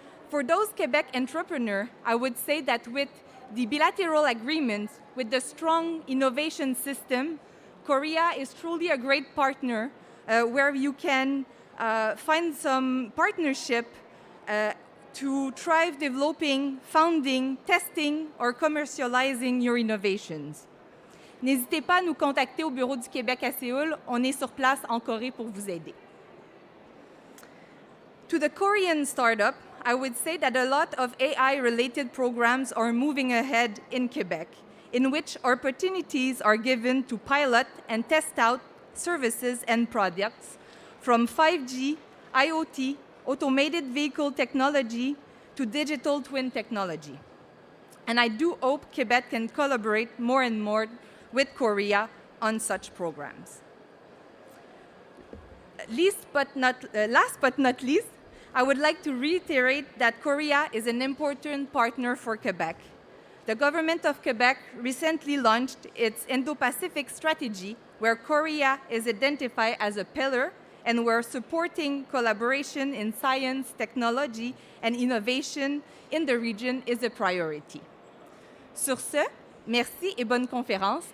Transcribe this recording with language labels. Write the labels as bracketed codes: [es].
[en] For those Quebec entrepreneurs, I would say that with the bilateral agreements, with the strong innovation system, Korea is truly a great partner where you can find some partnership to thrive developing, founding, testing, or commercializing your innovations. [fr] N'hésitez pas à nous contacter au bureau du Québec à Séoul. On est sur place en Corée pour vous aider. [en] To the Korean startup, I would say that a lot of AI-related programs are moving ahead in Quebec, in which opportunities are given to pilot and test out services and products from 5G, IoT, automated vehicle technology to digital twin technology. And I do hope Quebec can collaborate more and more with Korea on such programs. Last but not least, I would like to reiterate that Korea is an important partner for Quebec. The government of Quebec recently launched its Indo-Pacific strategy, where Korea is identified as a pillar and where supporting collaboration in science, technology, and innovation in the region is a priority. [fr] Sur ce, merci et bonne conférence.